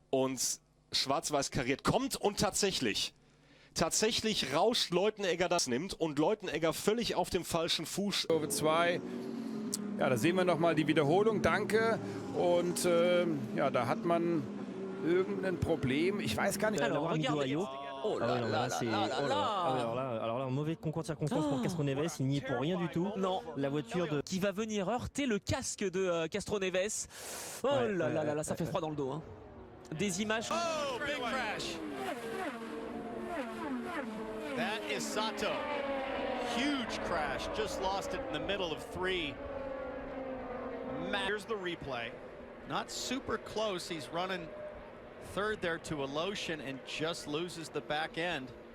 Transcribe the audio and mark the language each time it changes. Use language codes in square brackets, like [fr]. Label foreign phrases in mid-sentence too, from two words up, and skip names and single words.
[de] Und schwarz-weiß kariert kommt und tatsächlich rauscht Leutenegger das nimmt und Leutenegger völlig auf dem falschen Fuß. Kurve 2. Ja, da sehen wir nochmal die Wiederholung. Danke. Und ja, da hat man irgendein Problem. Ich weiß gar nicht. [fr] Alors, oh là là, c'est... Alors là, un mauvais concours de circonstances pour Castroneves, il n'y est pour rien du tout. Non. La voiture de... Qui va venir heurter le casque de Castroneves. Oh là là là, ça fait froid dans le dos. Hein. Des images... [en] Oh, big crash. That is Sato. Huge crash, just lost it in the middle of 3. Here's the replay. Not super close, he's running third there to Aloshin and just loses the back end.